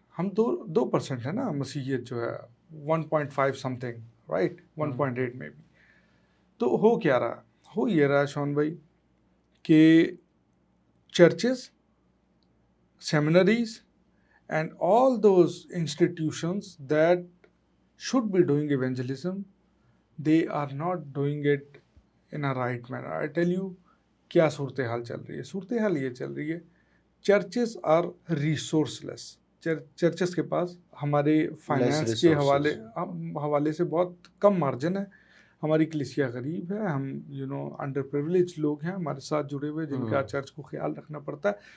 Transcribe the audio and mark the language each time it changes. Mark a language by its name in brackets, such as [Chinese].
[Urdu] ہم 2% ہے نا مسیحیت جو ہے 1.5 something, right? 1.8 میں بھی. [English] تو ہو کیا رہا؟ ہو یہ رہا شون بھائی کہ churches, seminaries, and all those institutions that should be doing evangelism, they are not doing it in a right manner. [Urdu] I tell you کیا صورتحال چل رہی ہے. صورتحال یہ چل رہی ہے, churches are resourceless. چرچز کے پاس ہمارے فائنانس کے حوالے سے بہت کم مارجن ہے. ہماری کلیسیا غریب ہے, ہم انڈر پریولیج لوگ ہیں ہمارے ساتھ جڑے ہوئے جن کا چرچ کو خیال رکھنا پڑتا ہے.